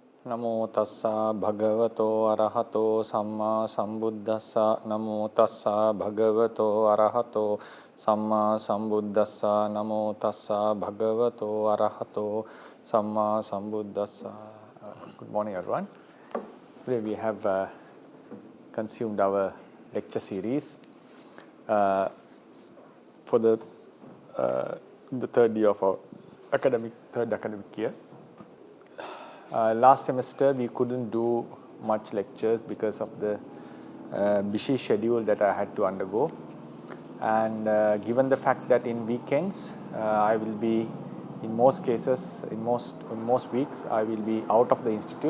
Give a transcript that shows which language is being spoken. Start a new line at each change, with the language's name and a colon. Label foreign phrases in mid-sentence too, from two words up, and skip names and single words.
Pali: Namo tassa bhagavato arahato samma sambuddhassa. Namo tassa bhagavato arahato samma sambuddhassa. Namo tassa bhagavato arahato samma sambuddhassa.
English: Good morning, everyone. Today we have consumed our lecture series for the third year of our third academic year. Last semester we couldn't do much lectures because of the busy schedule that I had to undergo, and given the fact that in weekends I will be, in most cases, in most weeks I will be out of the institute.